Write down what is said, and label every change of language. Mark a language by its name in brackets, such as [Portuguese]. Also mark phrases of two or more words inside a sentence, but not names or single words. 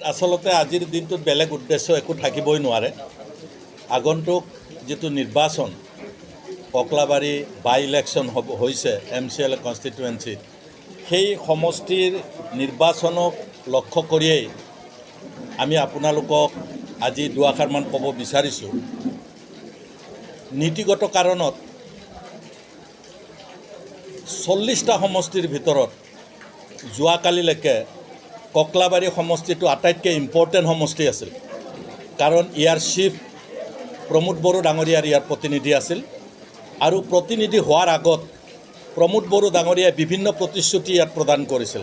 [Assamese] আচলতে আজিৰ দিনটোত বেলেগ উদ্দেশ্য একো থাকিব নোৱাৰে আগন্তুক যিটো নিৰ্বাচন কক্লাবাৰী [English] by election [Assamese] হৈছে MCL কনষ্টিটুৱেন্সি সেই সমষ্টিৰ নিৰ্বাচনক লক্ষ্য কৰিয়েই আমি আপোনালোকক আজি দুআষাৰমান ক'ব বিচাৰিছোঁ। নীতিগত কাৰণত 40টা সমষ্টিৰ ভিতৰত যোৱাকালিলৈকে কক্লাবাৰী সমষ্টিটো আটাইতকৈ ইম্পৰ্টেণ্ট সমষ্টি আছিল, কাৰণ ইয়াৰ চিফ প্ৰমোদ বড়ো ডাঙৰীয়াৰ ইয়াৰ প্ৰতিনিধি আছিল আৰু প্ৰতিনিধি হোৱাৰ আগত প্ৰমোদ বড়ো ডাঙৰীয়াই বিভিন্ন প্ৰতিশ্ৰুতি ইয়াত প্ৰদান কৰিছিল।